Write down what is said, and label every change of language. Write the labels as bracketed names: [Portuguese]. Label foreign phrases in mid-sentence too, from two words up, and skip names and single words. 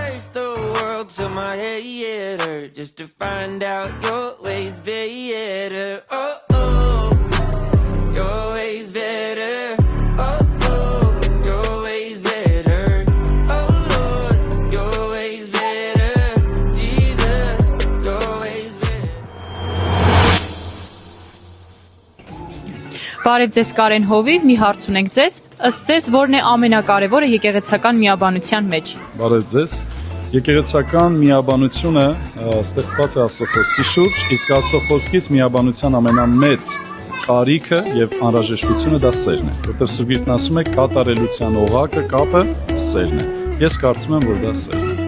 [English] searched the world till my head hurt just to find out your ways better. Oh, oh, your ways better. Oh, oh, your ways better. Oh, Lord, your ways better. Jesus, your ways better. [Armenian] Բարև ձեզ Կարեն Հովիվ, մի հարց ունենք ձեզ, ըստ ձեզ որն է ամենակարևորը եկեղեցական միաբանության մեջ։ Բարև ձեզ։ Եկեղեցական միաբանությունը ստեղծված է Աստծո խոսքի շուրջ, իսկ Աստծո խոսքից միաբանության ամենամեծ կարիքը եւ անհրաժեշտությունը դա սերն է, որտեղ Սուրբ Գիրքն ասում է կատարելության օղակը, կապը սերն է։ Ես կարծում եմ, որ դա սերն է։